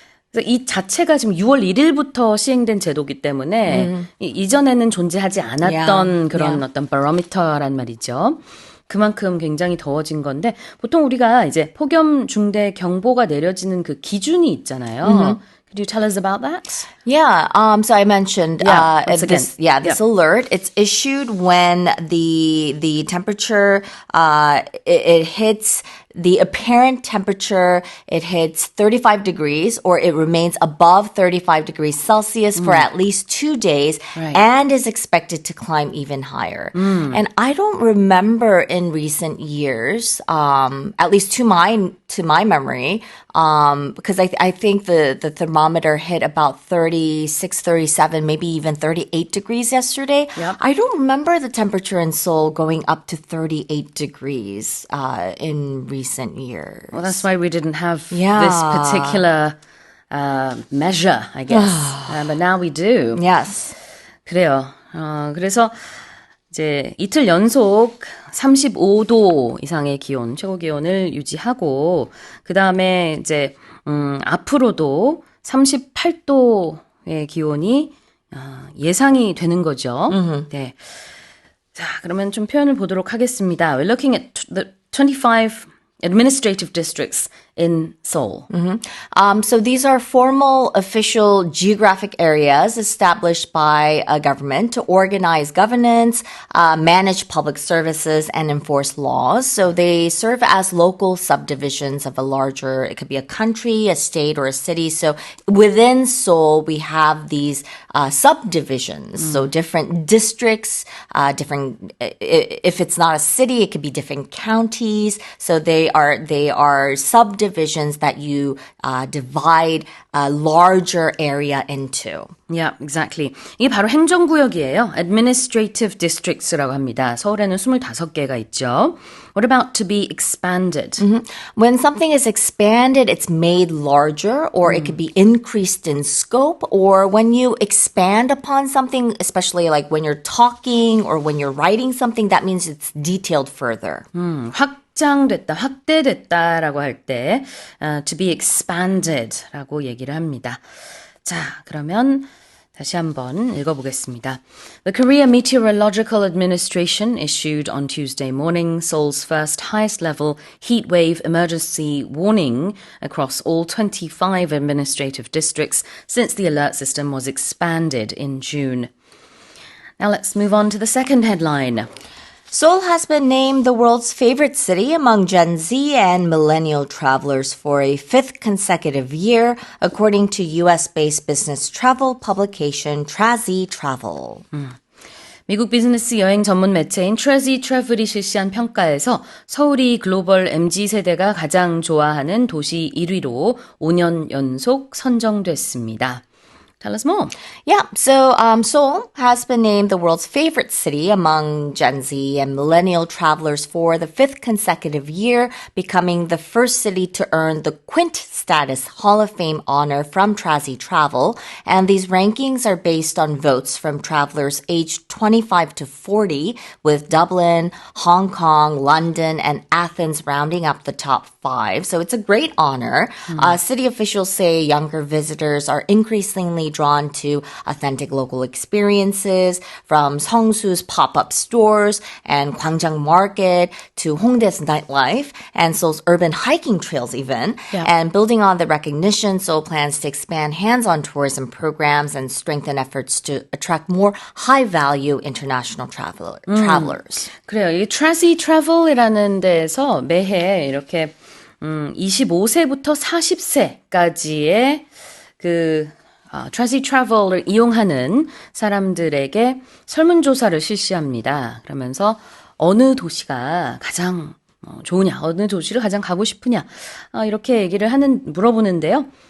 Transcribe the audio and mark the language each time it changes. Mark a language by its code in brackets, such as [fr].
[ko] 그래서 이 자체가 지금 6월 1일부터 시행된 제도이기 때문에 이전에는 존재하지 않았던 그런 어떤 바로미터란 말이죠. 그만큼 굉장히 더워진 건데 보통 우리가 이제 폭염 중대 경보가 내려지는 그 기준이 있잖아요. [en] Could you tell us about that? Yeah. So I mentioned this alert. It's issued when the temperature it hits the apparent temperature, it hits 35 degrees or it remains above 35 degrees Celsius for at least 2 days and is expected to climb even higher. And I don't remember in recent years, at least to my memory, because I think the thermometer hit about 36, 37, maybe even 38 degrees yesterday. Yep. I don't remember the temperature in Seoul going up to 38 degrees in recent years. Well, that's why we didn't have this particular measure, I guess. But now we do. Yes. [ko] 그래요. 그래서 이제 이틀 연속 35도 이상의 기온, 최고 기온을 유지하고 그 다음에 이제 앞으로도 38도의 기온이 예상이 되는 거죠. 네. 자, 그러면 좀 표현을 보도록 하겠습니다. [en] We're looking at the 25 administrative districts in Seoul. So these are formal, official geographic areas established by a government to organize governance, manage public services, and enforce laws. So they serve as local subdivisions of a larger, it could be a country, a state, or a city. So within Seoul, we have these subdivisions. So different districts, if it's not a city, it could be different counties. So they are subdivisions that you divide a larger area into. Yeah, exactly. [ko] 이게 바로 행정구역이에요. Administrative districts라고 합니다. 서울에는 25개가 있죠. [en] What about to be expanded? When something is expanded, it's made larger, or it could be increased in scope, or when you expand upon something, especially like when you're talking or when you're writing something, that means it's detailed further. [ko] 확장됐다, 확대됐다라고 할 때 to be expanded라고 얘기를 합니다. 자, 그러면 다시 한번 읽어보겠습니다. [en] The Korea Meteorological Administration issued on Tuesday morning Seoul's first highest level heat wave emergency warning across all 25 administrative districts since the alert system was expanded in June. Now let's move on to the second headline. Seoul has been named the world's favorite city among Gen Z and millennial travelers for a fifth consecutive year, according to US-based business travel publication Trazy Travel. [ko] 미국 비즈니스 여행 전문 매체인 Trazy Travel이 실시한 평가에서 서울이 글로벌 MZ세대가 가장 좋아하는 도시 1위로 5년 연속 선정됐습니다. [en] Tell us more. Yeah, so Seoul has been named the world's favorite city among Gen Z and millennial travelers for the fifth consecutive year, becoming the first city to earn the Quint status Hall of Fame honor from Trazy Travel. And these rankings are based on votes from travelers aged 25 to 40, with Dublin, Hong Kong, London, and Athens rounding up the top 5. So it's a great honor. City officials say younger visitors are increasingly drawn to authentic local experiences, from Seongsu's pop-up stores and Gwangjang Market to Hongdae's nightlife and Seoul's urban hiking trails even. Yeah. And building on the recognition, Seoul plans to expand hands-on tourism programs and strengthen efforts to attract more high-value international travelers. [ko] 그래요. 이 Trazy Travel이라는 데에서 매해 이렇게 25세부터 40세까지의 Trazy Travel을 이용하는 사람들에게 설문조사를 실시합니다. 그러면서 어느 도시가 가장 좋으냐, 어느 도시를 가장 가고 싶으냐, 이렇게 물어보는데요.